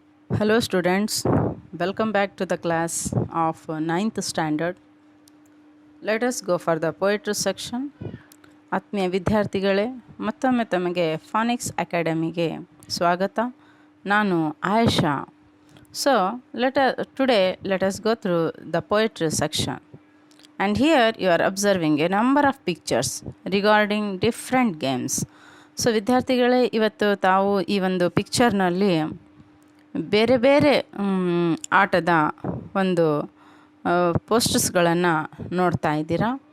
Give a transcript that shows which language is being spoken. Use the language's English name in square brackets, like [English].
[English] Hello students, welcome back to the class of ninth standard. Let us go for the poetry section. [Kannada] ಆತ್ಮೀಯ ವಿದ್ಯಾರ್ಥಿಗಳೇ, ಮತ್ತೊಮ್ಮೆ ತಮಗೆ ಫಾನಿಕ್ಸ್ ಅಕಾಡೆಮಿಗೆ ಸ್ವಾಗತ. ನಾನು Ayesha. [English] So today let us go through the poetry section. And here you are observing a number of pictures regarding different games. [Kannada] So ವಿದ್ಯಾರ್ಥಿಗಳೇ, ಇವತ್ತು ತಾವು ಈ ಒಂದು ಪಿಕ್ಚರ್ನಲ್ಲಿ ಬೇರೆ ಬೇರೆ ಆಟದ ಒಂದು ಪೋಸ್ಟರ್ಸ್ಗಳನ್ನು ನೋಡ್ತಾ ಇದ್ದೀರಾ.